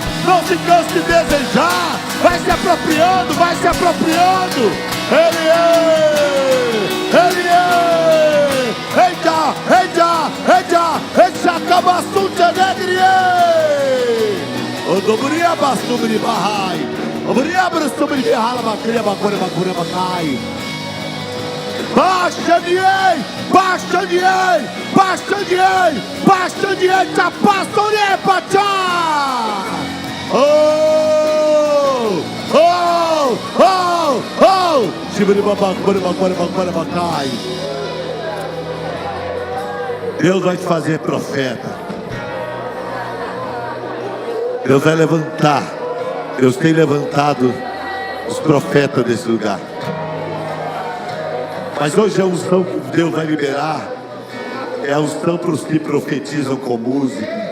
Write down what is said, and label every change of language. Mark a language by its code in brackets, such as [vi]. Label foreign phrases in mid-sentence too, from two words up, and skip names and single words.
[pt] Não se canse de desejar. Vai se apropriando. Vai se apropriando. Ele é. Ele é. Eita, eita, eita, eita, acabassunte alegre. O dobria basubri bahai. O dobria basubri hala bakria bakura bakura bakai. Baixa de ei, baixa de ei, baixa de ei, baixa de ei, tapasore pachá. Oh, oh, oh, oh. Shibri bakura bakura bakura bakai. Deus vai te fazer profeta. Deus vai levantar. Deus tem levantado os profetas desse lugar. Mas hoje a unção que Deus vai liberar é a unção para os que profetizam com música.